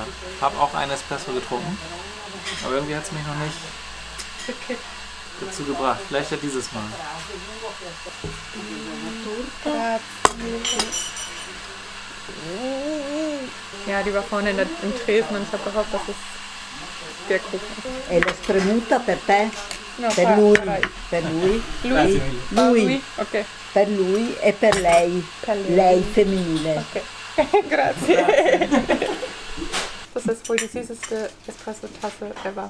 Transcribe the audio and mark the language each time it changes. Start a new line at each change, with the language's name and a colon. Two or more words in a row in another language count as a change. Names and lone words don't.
German: Habe auch einen Espresso getrunken, aber irgendwie hat es mich noch nicht dazu gebracht. Vielleicht ja dieses Mal. Ja, die war vorne im Tresen und ich habe gehofft, dass es der Kuchen ist.
Italian: E la spremuta per te? No, Per lui, farai. per lui, Lui? lui, Okay. per lui e per lei, Per lei. lei femminile. Okay. Grazie.
German: Das ist wohl die süßeste Espresso-Tasse ever.